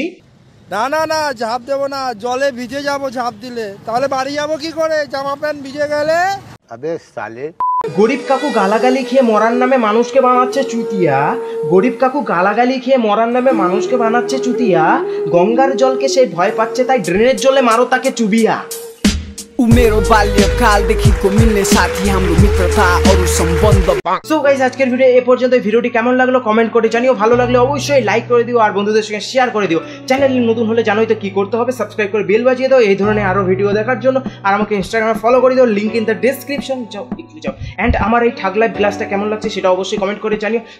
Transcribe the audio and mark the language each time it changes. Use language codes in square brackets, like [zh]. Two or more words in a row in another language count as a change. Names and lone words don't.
[bn] না না না, ঝাঁপ দেবো না, জলে ভিজে যাবো ঝাঁপ দিলে, তাহলে বাড়ি যাবো কি করে, জামা প্যান্ট ভিজে গেলে। [hi] अबे साले। [bn] গরিব কাকু গালাগালি খেয়ে মরার নামে মানুষকে বানাচ্ছে চুতিয়া। গরিব কাকু গালাগালি খেয়ে মরার নামে মানুষকে বানাচ্ছে চুতিয়া। গঙ্গার জলকে সে ভয় পাচ্ছে, তাই ড্রেনের জলে মারো তাকে চুবিয়া। [ne] ऊ मेरो बाल्यकालदेखिको मिल्ने साथी हाम्रो मित्रता अरु सम्बन्ध। [en] so guys [bn] আজকের ভিডিও এই পর্যন্ত। ভিডিওটি কেমন লাগলো কমেন্ট করে জানিও, ভালো লাগলে অবশ্যই লাইক করে দিও আর বন্ধুদের সঙ্গে শেয়ার করে দিও। চ্যানেলে নতুন হলে জানোই তো কি করতে হবে, সাবস্ক্রাইব করে বেল বাজিয়ে দাও এই ধরনের আরো ভিডিও দেখার জন্য। আর আমাকে ইনস্টাগ্রামে ফলো করে দিও, [en] link in the description, [bn] যাও একটু যাও। এন্ড আমার এই [en] thug life [bn] গ্লাসটা কেমন লাগছে সেটা অবশ্যই কমেন্ট করে জানিও।